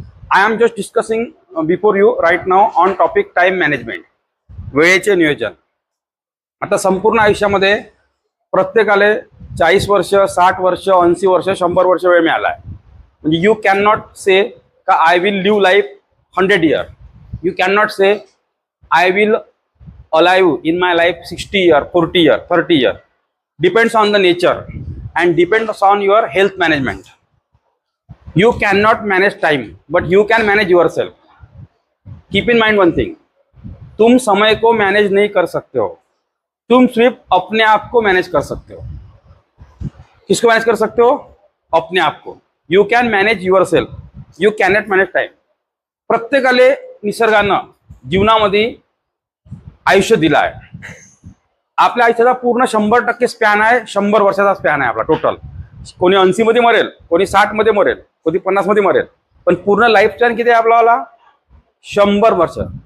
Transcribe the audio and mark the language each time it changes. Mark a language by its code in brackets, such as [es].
[en] I am just discussing before you right now on topic time management. [mr] वेळेचे नियोजन. आता संपूर्ण आयुष्यामध्ये प्रत्येकाला 40 वर्ष, 60 वर्ष, 80 वर्ष, 100 वर्ष वेळ मिळाला आहे. [en] म्हणजे you can not say का I will live life 100 year. You can not say I will alive in my life 60 year, 40 year, 30 year. Depends on the nature and depends on your health management. You cannot manage time, but you can manage yourself. Keep in mind one thing. [hi] तुम समय को manage नहीं कर सकते हो, तुम सिर्फ अपने आप को मैनेज कर सकते हो. किसको मैनेज कर सकते हो? अपने आप को. [en] You can manage yourself, you cannot manage time. [mr] प्रत्येकाले निसर्गानं जीवनामध्ये आयुष्य दिलं आहे. आपल्या आयुष्याचा पूर्ण 100% स्पॅन आहे. 100 वर्षाचा स्पॅन आहे आपला टोटल. कोणी 80 मध्ये मरेल, कोणी 60 मध्ये मरेल, कोणी 50 मध्ये मरेल, पण पूर्ण लाईफ स्पॅन किती आहे आपल्याला? 100 वर्ष.